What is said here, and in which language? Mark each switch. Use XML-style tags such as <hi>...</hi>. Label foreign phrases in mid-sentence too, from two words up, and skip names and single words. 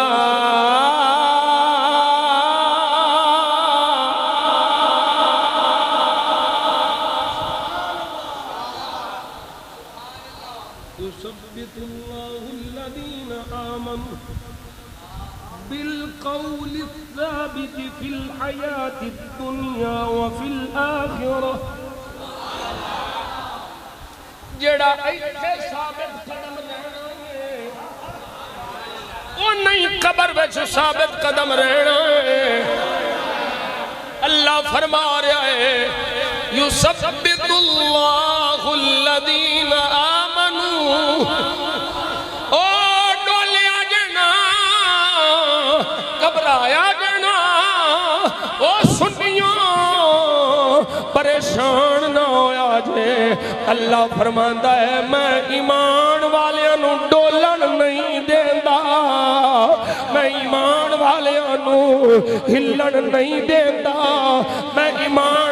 <ar>يثبت الله الذين آمنوا بالقول الثابت في الحياة الدنيا وفي الآخرة</ar> <pa>جڑا ایتھے ثابت قدم رہنا ہے وہ نہیں قبر وچ ثابت قدم رہنا ہے اللہ فرما رہا ہے</pa> <ar>يثبت الله الذين آمنوا</ar> <pa>او ڈولیا جنا گھبرایا جنا او سنیاں پریشان نہ ہویا جے اللہ فرماندا ہے میں ایمان والیاں نو ڈولن نہیں دیندا میں ایمان والیاں نو ہلن نہیں دیندا میں ایمان</pa>